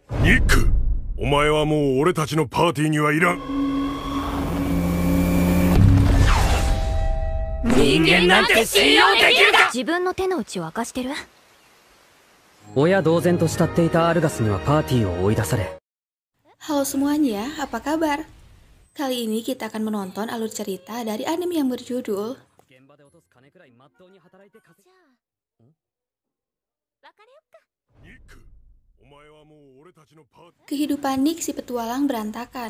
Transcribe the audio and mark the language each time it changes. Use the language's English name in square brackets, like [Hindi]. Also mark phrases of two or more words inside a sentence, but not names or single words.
[Japanese] ニック、お前はもう俺たちのパーティーにはいらん。人間なんて信用できるか。自分の手の内を明かしてる。親同然と慕っていたアルガスにはパーティーを追い出され。 [Indonesian] Halo semuanya, apa kabar? Kali ini kita akan menonton alur cerita dari anime yang berjudul Kehidupan Nick si petualang berantakan.